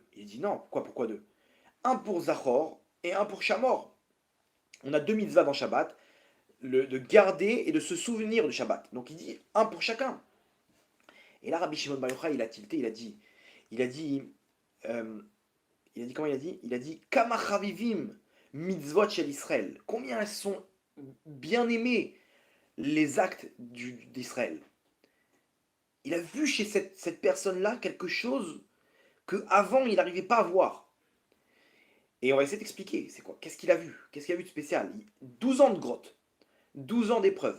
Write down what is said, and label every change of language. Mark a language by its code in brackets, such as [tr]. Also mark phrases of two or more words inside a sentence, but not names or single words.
[fr] Il dit, non, pourquoi deux? Un pour Zachor et un pour Shamor. On a deux mitzvahs dans Shabbat, de garder et de se souvenir du Shabbat. Donc il dit, un pour chacun. Et là, Rabbi Shimon Bar Yochai, il a tilté, il a dit, euh, comment il a dit? Il a dit, [he] כמה חביבים מצוות של ישראל. [fr] Combien elles sont bien aimées les actes d'Israël. Il a vu chez cette personne-là quelque chose qu'avant il n'arrivait pas à voir. Et on va essayer d'expliquer, c'est quoi? Qu'est-ce qu'il a vu? Qu'est-ce qu'il a vu de spécial? 12 ans de grotte, 12 ans d'épreuve.